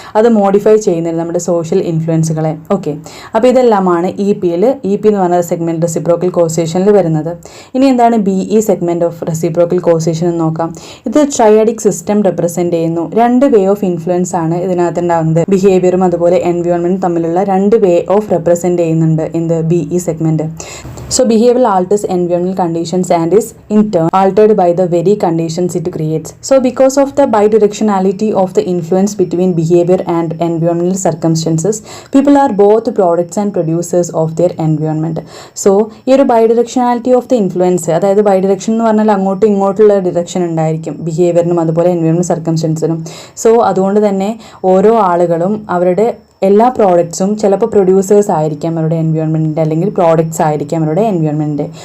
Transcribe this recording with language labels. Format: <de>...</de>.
<ml>അത് മോഡിഫൈ ചെയ്യുന്നത് നമ്മുടെ സോഷ്യൽ ഇൻഫ്ലുവൻസുകളെ. ഓക്കെ, അപ്പോൾ ഇതെല്ലാമാണ് EP എന്ന് പറഞ്ഞ സെഗ്മെന്റ് റെസിപ്രോക്കൽ കോസേഷനിൽ വരുന്നത്. ഇനി എന്താണ് BE segment of reciprocal causation എന്ന് നോക്കാം. ഇത് ട്രയാഡിക് സിസ്റ്റം റെപ്രസെന്റ് ചെയ്യുന്നു. രണ്ട് വേ ഓഫ് ഇൻഫ്ലുവൻസ് ആണ് ഇതിനകത്ത് ഉണ്ടാകുന്നത്. ബിഹേവിയറും അതുപോലെ എൻവയോൺമെന്റും തമ്മിലുള്ള രണ്ട് വേ ഓഫ് റെപ്രസെന്റ് ചെയ്യുന്നുണ്ട് എന്ത്, BE segment.</ml> <en>So behavioral alters environmental conditions and is in turn altered by the very conditions it creates. So because of the bidirectionality of the influence between behavior and environmental circumstances, people are both products and producers of their environment.</en> <ml>So ഈ ഒരു</ml> <en>bidirectionality of the influence,</en> <ml>അതായത് bidirection എന്ന് പറഞ്ഞാൽ അങ്ങോട്ടും ഇങ്ങോട്ടുള്ള direction ഉണ്ടായിരിക്കും ബിഹേവിയറിനും അതുപോലെ എൻവയോൺമെന്റൽ സർക്കംസ്റ്റൻസിനും. So അതുകൊണ്ട് തന്നെ ഓരോ ആളുകളും അവരുടെ എല്ലാ പ്രോഡക്ട്സും ചിലപ്പോൾ പ്രൊഡ്യൂസേഴ്സ് ആയിരിക്കാം അവരുടെ എൻവയോൺമെൻറ്റിൻ്റെ, അല്ലെങ്കിൽ പ്രോഡക്ട്സ് ആയിരിക്കാം അവരുടെ എൻവയോൺമെൻറ്റിൻ്റെ.</ml>